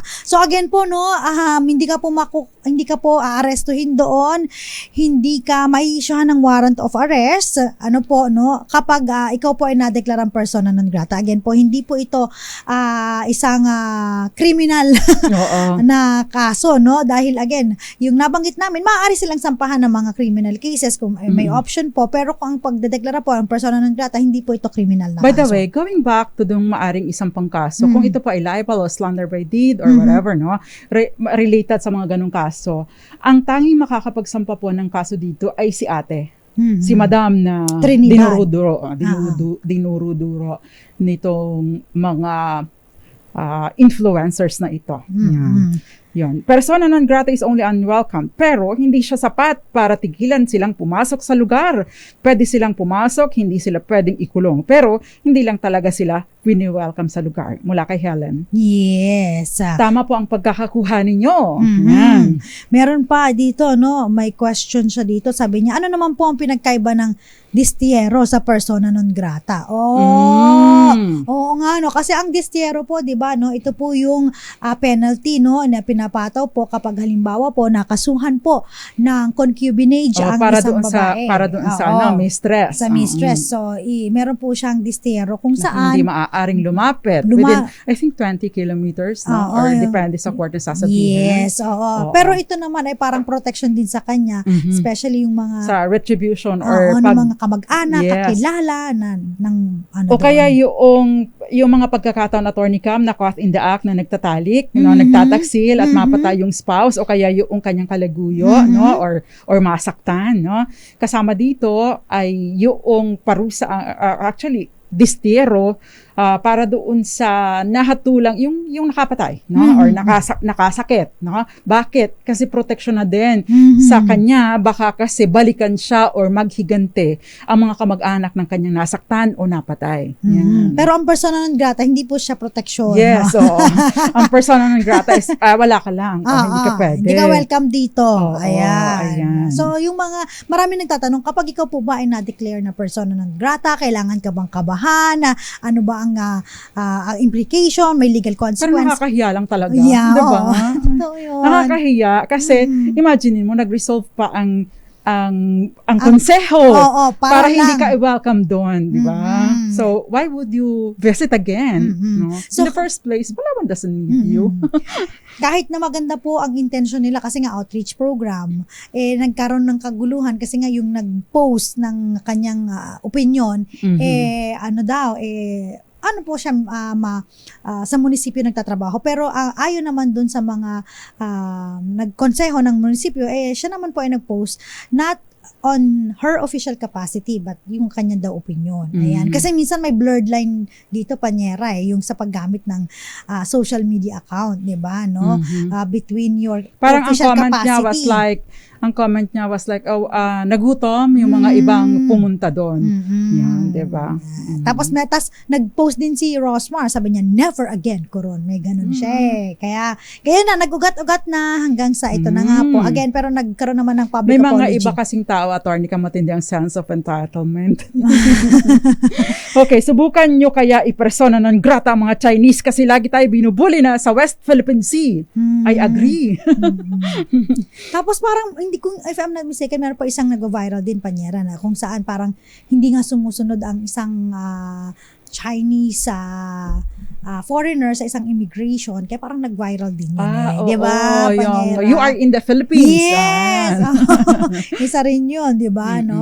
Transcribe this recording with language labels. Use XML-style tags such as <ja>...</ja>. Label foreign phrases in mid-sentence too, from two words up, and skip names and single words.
<tl>So again po, no, hindi ka po aarestuhin doon, hindi ka mai-isyuhan ng</tl> <en>warrant of arrest,</en> <tl>ano po, no, kapag ikaw po ay na-declarang</tl> <la>persona non grata.</la> <tl>Again po, hindi po ito isang criminal Oo. na kaso, no, dahil again, yung nabanggit namin, maaari silang sampahan ng mga</tl> <en>criminal cases</en> <tl>kung may option po, pero kung ang pagdedeklara po ang</tl> <la>persona non grata,</la> <tl>hindi po ito criminal na</tl> <en>By the</en> <tl>kaso.</tl> <en>way, going back to</en> <tl>yung maaring isang pangkaso, kung ito po ay libel o</tl> <en>slander by deed or whatever,</en> <tl>no, related sa mga ganong kaso, ang tanging makakapagsampa po ng kaso dito ay si ate. Si Madam na Trinidad. dinuruduro nitong mga influencers na ito. Yan.</tl> <la>Persona non grata</la> <en>is only unwelcome,</en> <tl>pero hindi siya sapat para tigilan silang pumasok sa lugar. Pwede silang pumasok, hindi sila pwedeng ikulong, pero hindi lang talaga sila wini-welcome sa lugar. Mula kay Helen. Yes. Tama po ang pagkakakuha ninyo. Mhm. Yan. Meron pa dito, no, may question siya dito. Sabi niya, ano naman po ang pinagkaiba ng distiero sa</tl> <la>persona non grata?</la> <tl>Oo nga, no, kasi ang distiero po, 'di ba, no, ito po yung penalty, no, na pinapataw po kapag halimbawa po nakasuhan po ng concubinage ang para isang doon babae. para doon sa Oo. mistress. Sa mistress. So, meron po siyang distiero kung Na saan hindi maaaring lumapit</tl> <en>within, I think, 20 kilometers,</en> <tl>no? Oo, Or yun. depende sa court na sasabihin. Yes, oo. Oo. Pero ito naman ay parang protection din sa kanya, especially yung mga Sa retribution ng or mga kamag-anak, Yes. kakilala ng ano o kaya doon. yung mga pagkakataon, Attorney Cam, na</tl> <en>caught in the act</en> <tl>na nagtatalik, no, nagtataksil at mapatay yung spouse o kaya yung kanyang kalaguyo, no, or masaktan, no. Kasama dito ay yung parusa, actually distiero, para doon sa nahatulang yung nakapatay, no, or nakasakit, no. Bakit? Kasi protection na din sa kanya, baka kasi balikan siya or maghigante ang mga kamag-anak ng kanyang nasaktan o napatay. Yan. Pero ang</tl> <la>persona non grata,</la> <tl>hindi po siya protection. Yes, so ang</tl> <la>persona non grata</la> <tl>is wala ka lang, o hindi ka pwede. Hindi ka welcome dito. Oo, ayan. ayan. So, yung marami nagtatanong, kapag ikaw po ba ay na-declare na</tl> <la>persona non grata,</la> <tl>kailangan ka bang kabahan? Ano ba ang implication? May legal Pero consequence? nakakahiya lang talaga, Yeah, di ba? oo. Totoo yun. Nakakahiya kasi imagine mo nag-resolve pa ang konseho Oo, para lang. hindi ka i-welcome doon, di ba?</tl> <en>So why would you visit again?</en> <tl>No? So,</tl> <en>in the first place, Palawan doesn't need you.</en> <tl>Kahit na maganda po ang intention nila kasi nga</tl> <en>outreach program,</en> <tl>nagkaroon ng kaguluhan kasi nga yung nag-post ng kanyang opinion, ano po siya sa munisipyo nagtatrabaho, pero ayon naman dun sa mga nagkonseho ng munisipyo, siya naman po ay nag-post</tl> <en>not on her official capacity but</en> <tl>yung kanya daw opinion. Ayan. Kasi minsan may blurred line dito, Panyera, yung sa paggamit ng</tl> <en>social media account,</en> <tl>'di ba, no?</tl> <en>Between your</en> <tl>Parang</tl> <en>official</en> <tl>ang comment</tl> <en>capacity.</en> <tl>niya</tl> <en>was like,</en> <tl>nagutom yung mga ibang pumunta doon. Yan, di ba? Tapos nag-post din si Rosmar, sabi niya,</tl> <en>never again,</en> <tl>Coron. May ganun siya eh. Kaya na, nag-ugat-ugat na hanggang sa ito na nga po. Again, pero nagkaroon naman ng public May mga apology. iba kasing tao, Attorney, matindi ang</tl> <en>sense of entitlement.</en> <tl>Okay, subukan nyo kaya i-</tl> <la>persona non grata</la> <tl>ang mga Chinese kasi lagi tayo binubuli na sa West Philippine Sea.</tl> <en>I agree.</en> <tl>Tapos parang, hindi kung,</tl> <en>if I'm not mistaken,</en> <tl>meron pa isang nag-viral din, Panyera, na kung saan parang hindi nga sumusunod ang isang Chinese foreigner sa isang immigration, kaya parang nag-viral din yun di ba, Panyera?</tl> <en>You are in the Philippines. Yes!</en> <tl>Isa rin yun, di ba? No?</tl>